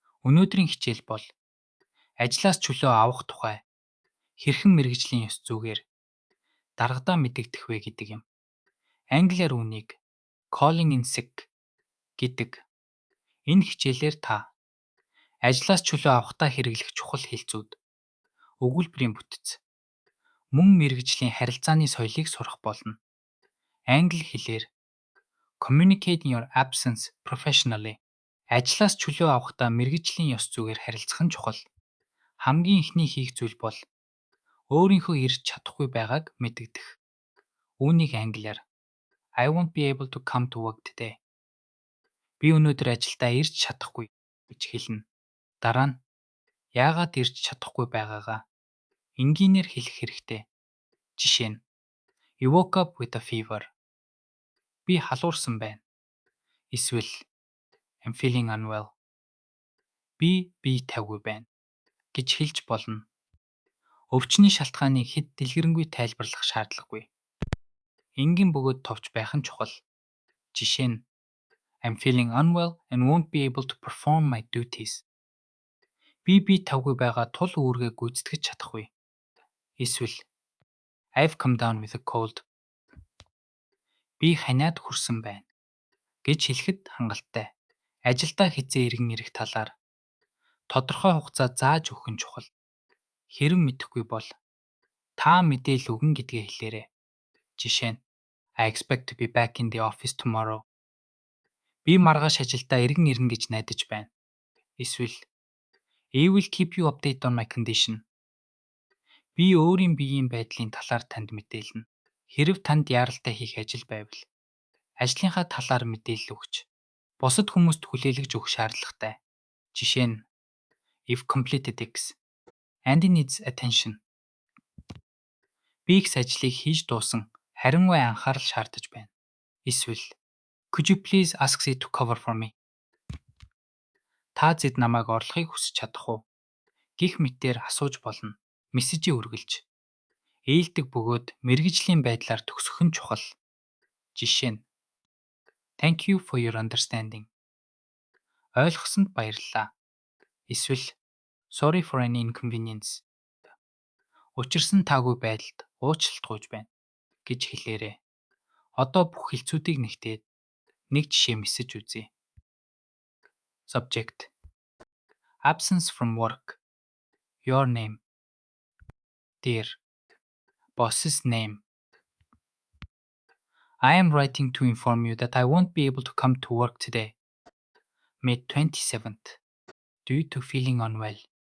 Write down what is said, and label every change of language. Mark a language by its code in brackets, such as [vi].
[mn] Өнөөдрийн хичээл бол ажлаас чөлөө авах тухай хэрхэн мэргэжлийн ёс зүйгээр даргадаа мэдэгдэх вэ гэдэг юм. Англиар үүнийг [en] calling in sick [mn] гэдэг. Энэ хичээлээр та ажлаас чөлөө авахдаа хэрэглэх чухал хэлцүүд, өгүүлбэрийн бүтэц, мөн мэргэжлийн харилцааны соёлыг сурах болно. Англи хэлээр [en] communicate in your absence professionally. [mn] Ажлаас чөлөө авахдаа мэргэжлийн ёс зүйгээр харилцах нь чухал. Хамгийн эхний хийх зүйл бол өөрийнхөө ирж чадахгүй байгааг мэдэгдэх. Үүнийг англиар [en] I won't be able to come to work today. [mn] Би өнөөдөр ажилдаа ирж чадахгүй гэж хэлнэ. Дараа нь яагаад ирж чадахгүй байгаагаа энгийнээр хэлэх хэрэгтэй. Жишээ нь [en] I woke up with a fever. [mn] Би халуурсан байна. Эсвэл [en] I'm feeling unwell. [mn] Би тавгүй байна гэж хэлж болно. Өвчний шалтгааныг хэд дэлгэрэнгүй тайлбарлах шаардлагагүй. Энгийн бөгөөд товч байх нь чухал. Жишээ нь [en] I'm feeling unwell and won't be able to perform my duties. [mn] Би тавгүй байгаа тул үүргээ гүйцэтгэж чадахгүй. Эсвэл [en] I've come down with a cold. [mn] Би ханиад хүрсэн байна гэж хэлэхэд хангалттай. Ажилдаа хэзээ иргэн ирэх талаар тодорхой хугацаа зааж өгөх нь чухал. Хэрэв мэдэхгүй бол та мэдээлэл өгнө гэдгээ хэлээрэй. Жишээ нь [en] I expect to be back in the office tomorrow. [mn] Би маргааш ажилдаа иргэн ирнэ гэж найдаж байна. Эсвэл [en] I will keep you updated on my condition. [mn] Би өөрийн биеийн байдлын талаар танд мэдээлнэ. Хэрэв танд яаралтай хийх ажил байвал ажлынхаа талаар мэдээлэл өгч бусад хүмүүст хүлээлгэж өгөх шаардлагатай. Жишээ нь [en] If completed X and it needs attention. [mn] Би X ажлыг хийж дуусан, харин вэ анхаарал шаардаж байна. Эсвэл [en] Could you please ask Z to cover for me? [mn] Та зэд намайг орлохыг хүсэж чадах уу? Гэх мэтээр асууж болно. Мессежийг үргэлж ээлдэг бөгөөд мэргэжлийн байдлаар төгсөх нь чухал. Жишээ нь [en] Thank you for your understanding. [mn] Ойлгосонд баярлалаа. Эсвэл [en] Sorry for any inconvenience. [mn] Учирсан таагүй байдалд уучлалт гуйж байна гэж хэлээрэй. Одоо бүх хэлцүүдийг нэгтээд нэг жишээ мессеж үзье. [en] Subject: Absence from work. Your name. Dear boss's name. I am writing to inform you that I won't be able to come to work today, May 27th, due to feeling unwell.